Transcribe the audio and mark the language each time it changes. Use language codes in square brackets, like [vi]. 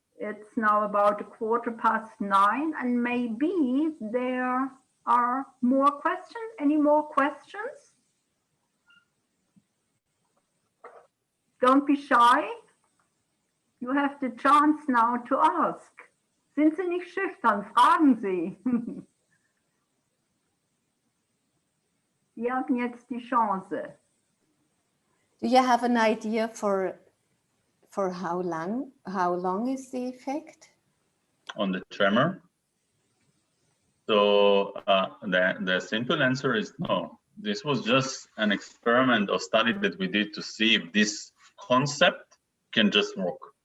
[en] It's now about 9:15, and maybe there are more questions. Any more questions? Don't be shy. You have the chance now to ask. [de] Sind Sie nicht schüchtern? Fragen Sie. Sie haben jetzt die Chance. [en] Do you have an idea for how long is the effect? On the tremor? So the simple answer is no. This was just an experiment or study that we did to see if this concept can just work.